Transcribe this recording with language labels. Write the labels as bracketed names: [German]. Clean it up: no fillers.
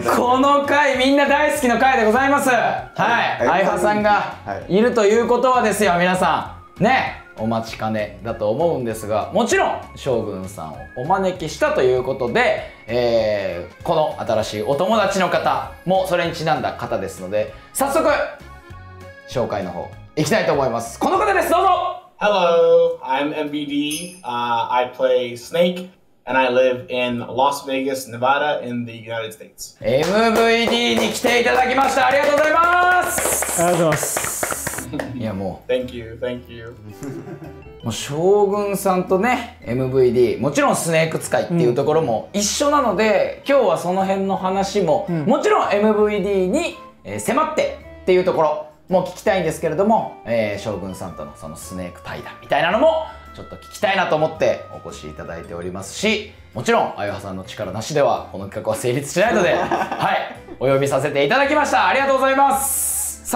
[Japanese] この回みんな大好きな回でございます。はい、あゆはさんがいるということはですよ、皆さんね、お待ちかねだと思うんですが、もちろん将軍さんをお招きしたということで、この新しいお友達の方もそれにちなんだ方ですので、早速紹介の方いきたいと思います。この方です、どうぞ。 [English] Hello, I'm MVD. I play Snake, and I live in Las Vegas, Nevada, in the United States. [Japanese] MVD に来ていただきました。ありがとうございます。ありがとうございます。いや、も [English] う Thank you, thank you. [Japanese] もう将軍さんとね MVD、 もちろんスネーク使いっていうところも一緒なので、今日はその辺の話も、もちろん MVD に迫ってっていうところも聞きたいんですけれども、将軍さんとのそのスネーク対談みたいなのもちょっと聞きたいなと思ってお越しいただいておりますし、もちろんあゆはさんの力なしではこの企画は成立しないのではい、お呼びさせていただきました。ありがとうございます。